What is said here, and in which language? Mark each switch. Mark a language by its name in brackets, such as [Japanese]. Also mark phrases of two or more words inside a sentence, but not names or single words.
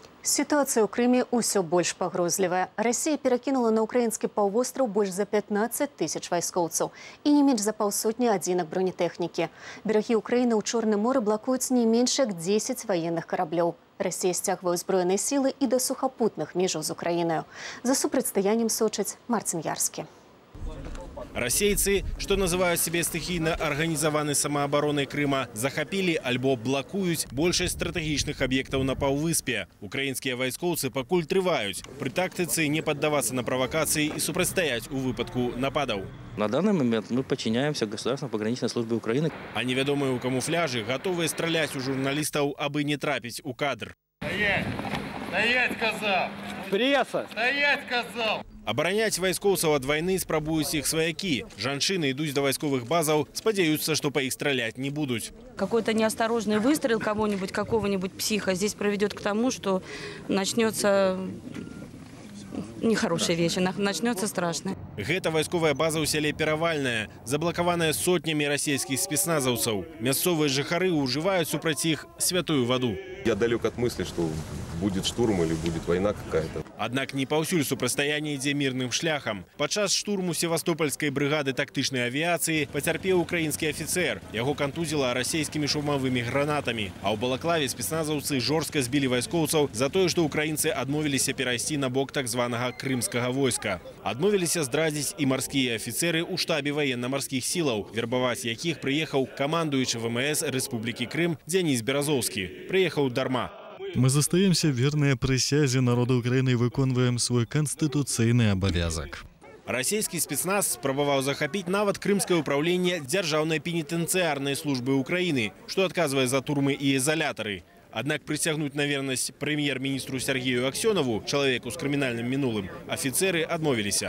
[Belarusian] Ситуация ў Крыме ўсё больш пагрозлівая. Расія перакінула на украінскі паўвостраў больш за 15 тысяч вайскоўцаў і не менш за паўсотні адзінак бронетэхнікі. Берагі Украіны ў Чорным моры блакуюць не менш як 10 ваенных караблёў. Расія сцягвае ўзброеныя сілы і да сухапутных межаў з Украінаю. За супрацьстаяннем сочыць Марцін Ярскі. Расейцы, [Russian] что называют себе стихийно организованной самообороной Крыма, [Belarusian] захапили альбо блокуют большасць стратегічных [Russian] объектов на паўвыспе. [Belarusian] Украинские вайскоўцы пакуль трываюць. [Russian] При тактице не поддаваться на провокации и супрацьстаять у выпадку нападов. На данный момент мы подчиняемся Государственной пограничной службе Украины. А неведомые у камуфляжи готовые стрелять у журналистов, абы не трапить у кадр. Стоять! Стоять, сказал! Пресса! Стоять, сказал! [Belarusian] Абараняць вайскоўцаў ад вайны спрабуюць іх сваякі. Жанчыны ідуць да вайсковых базаў, спадзяюцца, што па іх стралять не будуць. [Russian] Какой-то неосторожный выстрел кого-нибудь, какого-нибудь психа здесь приведет к тому, что начнется нехорошая вещь, начнется страшно. [Belarusian] Гэта вайсковая база ў сяле Перавальная, заблакаваная сотнями расійскіх спецназаўцаў. Мясцовыя жыхары ўжываюць супраць іх святую ваду. [Russian] Я далек от мысли, что будет штурм или будет война какая-то. [Belarusian] Аднак не паўсюль супрацьстаянне ідзе мірным шляхам. Падчас штурму севастопольскай брыгады тактычнай авіяцыі пацярпеў украінскі афіцэр. Яго кантузіла расійскімі шумавымі гранатамі. А ў Балаклаве спецназаўцы жорстка збілі вайскоўцаў за тое, што украінцы адмовіліся перайсці на бок так званага крымскага войска. Адмовіліся здрадзіць і марскія афіцэры ў штабе военно-марскіх сілаў, вербаваць якіх прыехаў камандуючы ВМС Рэспублікі Крым Дзяніс Беразоўскі. Прыехаў дарма. [Russian] Мы застаемся верные присязе народа Украины [Belarusian] и выконваем свой конституцыйны абавязак. Расійскі спецназ спрабаваў захапіць нават крымскае ўпраўленне дзяржаўнай пенітэнцыярнай службы Украины, што адказвае за турмы і изолятары. Аднак прысягнуць на вернасць прэм'ер-міністру Сергею Аксёнову, чалавеку з крымінальным мінулым, афіцэры адмовіліся.